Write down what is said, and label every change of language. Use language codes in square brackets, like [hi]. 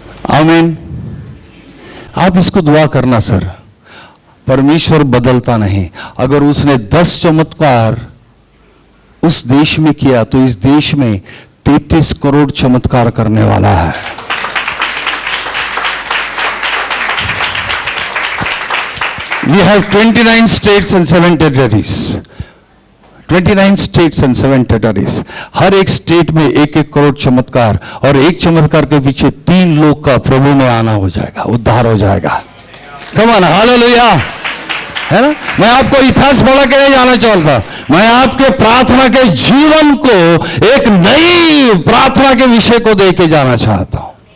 [hi] आमीन। आप इसको दुआ करना, सर परमेश्वर बदलता नहीं। अगर उसने 10 चमत्कार उस देश में किया तो इस देश में 33 करोड़ चमत्कार करने वाला है। [en] We have 29 states and 7 territories. 29 states and 7 territories. [hi] हर एक स्टेट में 1-1 करोड़ चमत्कार, और एक चमत्कार के पीछे 3 लोग का प्रभु में आना हो जाएगा, उद्धार हो जाएगा। [en] Come on, [hi] हालेलुया, है ना। मैं आपको इतिहास पढ़ा के नहीं जाना चाहता, मैं आपके प्रार्थना के जीवन को एक नई प्रार्थना के विषय को दे के जाना चाहता हूं।